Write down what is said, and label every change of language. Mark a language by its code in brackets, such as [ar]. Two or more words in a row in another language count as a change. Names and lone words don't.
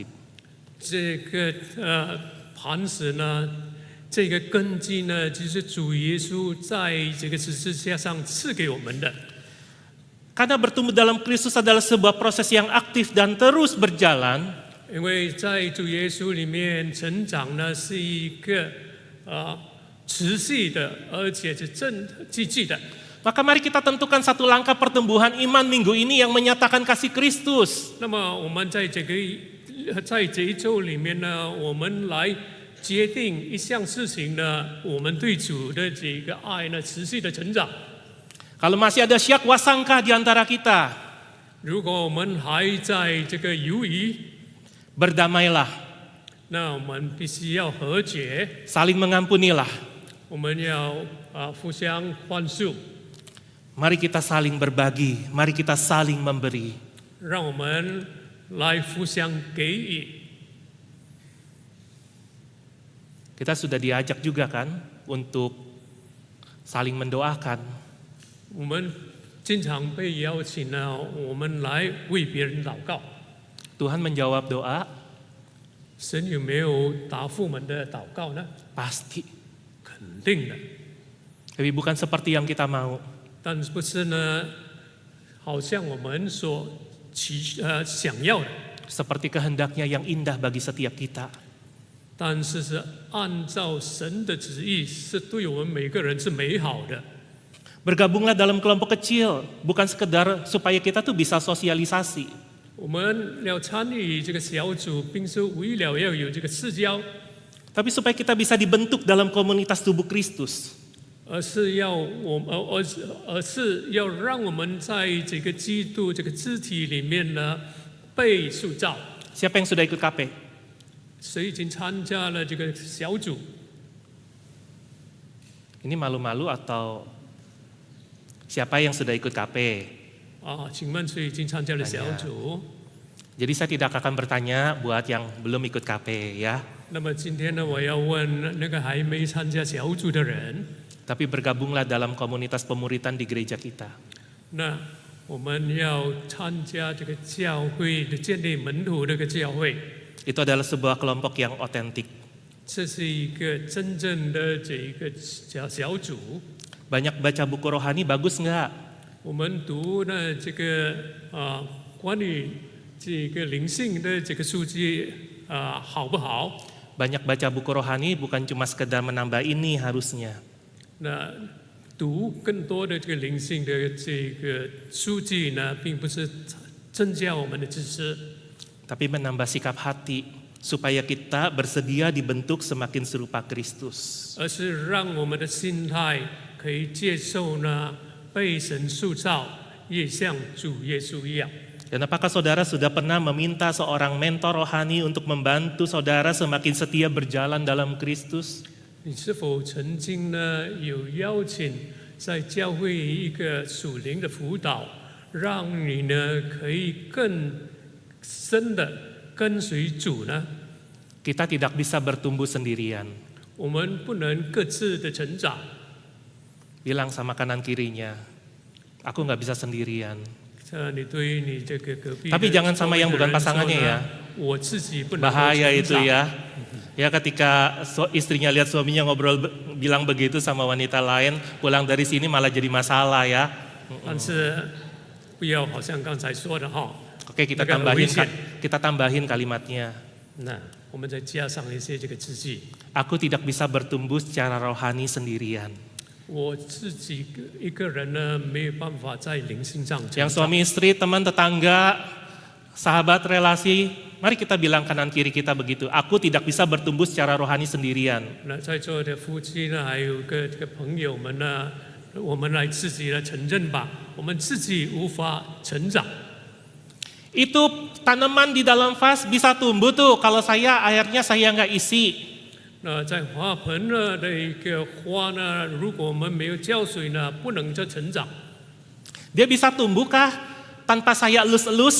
[zh] 这个磐石呢，这个根基呢，就是主耶稣在这个十字架上赐给我们的。 [id] Karena bertumbuh dalam Kristus adalah sebuah proses yang aktif dan terus berjalan, [zh] 因为在主耶稣里面成长呢，是一个持续的，而且是积极的。 [id] maka mari kita tentukan satu langkah pertumbuhan iman minggu ini yang menyatakan kasih Kristus. [zh] 那么我们在这一周里面呢，我们来决定一项事情呢，我们对主的这个爱呢，持续的成长。 [id] Kalau masih ada syak wasangka di antara kita, [zh] 如果我们还在这个犹豫， [id] berdamailah, [zh] 那我们必须要和解， [id] saling mengampunilah. [zh] 我们要互相宽恕， [id] Mari kita saling berbagi, mari kita saling memberi. [zh] 让我们来互相给予。 [id] Kita sudah diajak juga kan untuk saling mendoakan. [zh] 我们经常被邀请呢，我们来为别人祷告。 [id] Tuhan menjawab doa, [zh] 神有没有答复我们的祷告呢？ [id] pasti. [zh] 肯定的， [id] Tapi bukan seperti yang kita mau. [zh] 但是不是呢？好像我们所想要的， [id] Seperti kehendaknya yang indah bagi setiap kita. [zh] 但是是按照神的旨意，是对我们每个人是美好的。 [id] Bergabunglah dalam kelompok kecil, bukan sekedar supaya kita tuh bisa sosialisasi. [zh] 我们要参与这个小组，并是为了要有这个社交， [id] Tapi supaya kita bisa dibentuk dalam komunitas tubuh Kristus. [zh] 而是要让我们在这个基督这个肢体里面呢被塑造。 [id] Siapa yang sudah ikut KP? [zh] 谁已经参加了这个小组？ [id] Ini malu-malu atau siapa yang sudah ikut KP? [zh] 请问谁已经参加了小组？ [id] Jadi saya tidak akan bertanya buat yang belum ikut KP ya. [zh] 那么今天呢，我要问那个还没参加小组的人， [id] Tapi bergabunglah dalam komunitas pemuritan di gereja kita. [zh] 那我们要参加这个教会的建立门徒这个教会， [id] Itu adalah sebuah kelompok yang otentik. [zh] 这是一个真正的这一个小组。 [id] Banyak baca buku rohani bagus nggak? [zh] 我们读呢这个关于这个灵性的这个数据好不好？ [id] Banyak baca buku rohani bukan cuma sekedar menambah ini harusnya. [zh] 那读更多的这个灵性的这个数据呢，并不是增加我们的知识， [id] Tapi menambah sikap hati supaya kita bersedia dibentuk semakin serupa Kristus. [zh] 而是让我们的心态可以接受呢，被神塑造，也像主耶稣一样。 [id] Dan apakah saudara sudah pernah meminta seorang mentor rohani untuk membantu saudara semakin setia berjalan dalam Kristus? [zh] 你是否曾经呢有邀请在教会一个属灵的辅导，让你呢可以更深的跟随主呢？ [id] Kita tidak bisa bertumbuh sendirian. [zh] 我们不能各自的成长。 [id] Bilang sama kanan kirinya, aku nggak bisa sendirian. [zh] 你对你这个隔壁 [id] Tapi jangan sama yang bukan pasangannya ya. [zh] 我自己不能够 [id] Bahaya [zh] 成 [id] itu [zh] 长 [id] ya. Ya ketika istrinya lihat suaminya ngobrol bilang begitu sama wanita lain, pulang dari sini malah jadi masalah ya. [zh] 但是不要好像刚才说的哈， [id] Oke, kita [zh] 那个很危险。 [id] tambahin kalimatnya. [zh] 那我们再加上一些这个字句。 [id] Aku tidak bisa bertumbuh secara rohani sendirian. [zh] 我自己一个人呢，没有办法在灵性上成 [id] Yang [zh] 长。 [id] suami istri, teman tetangga, sahabat relasi, mari kita bilang kanan kiri kita begitu. Aku tidak bisa bertumbuh secara rohani sendirian. [zh] 那在座的夫妻呢，还有这个朋友们呢，我们来自己来承认吧，我们自己无法成长。 [id] Itu tanaman di dalam vas bisa tumbuh tuh kalau airnya saya nggak isi. [zh] 那在花盆呢的一个花呢，如果我们没有浇水呢，不能就成长。 [id] Dia bisa tumbuhkah tanpa saya elus-elus?